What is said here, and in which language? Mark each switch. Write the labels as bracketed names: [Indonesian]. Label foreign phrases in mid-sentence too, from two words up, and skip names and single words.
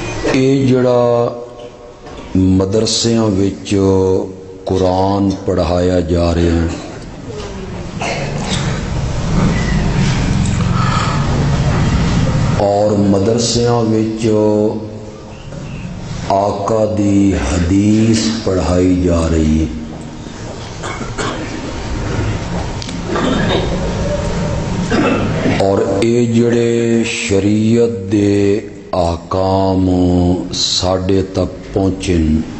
[Punjabi] یہ جڑا مدرسیاں وچ قرآن پڑھایا جا رہا ہے، اور مدرسیاں وچ آقا دی حدیث پڑھائی جا رہی ہے، اور اے جڑے شریعت دے احکام ساڈے تک پہنچن